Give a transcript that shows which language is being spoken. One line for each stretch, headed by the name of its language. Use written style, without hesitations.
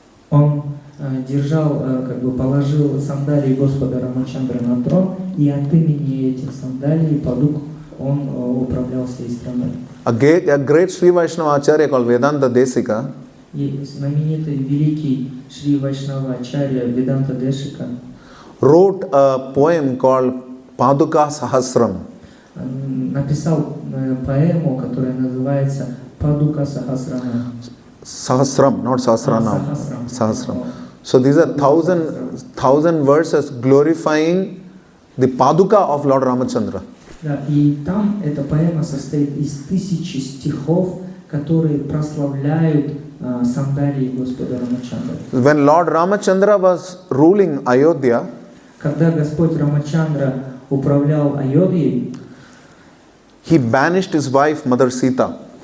Russian: Он держал, как бы положил сандалии Господа Рамачандры на трон, и от имени этих сандалий и падук он управлял всей страной.
English: A great Sri Vaishnava Acharya called Vedanta Desika,
Russian: И знаменитый великий Шри Вайшнава Ачарья Веданта Дешика
English: wrote a poem called Paduka Sahasram.
Russian: написал поэму, которая называется Падука Сахасрана.
English: Sahasram, not Sahasranam. Sahasram. Sahasram. So these are thousand verses glorifying the Paduka of Lord Ramachandra.
Russian: Да, и там эта поэма состоит из 1000 стихов, которые прославляют сандалии Господа Рамачандры.
English: When Lord Ramachandra was ruling Ayodhya,
Russian: когда Господь Рамачандра управлял Айодхой,
English: he banished his wife Mother Sita.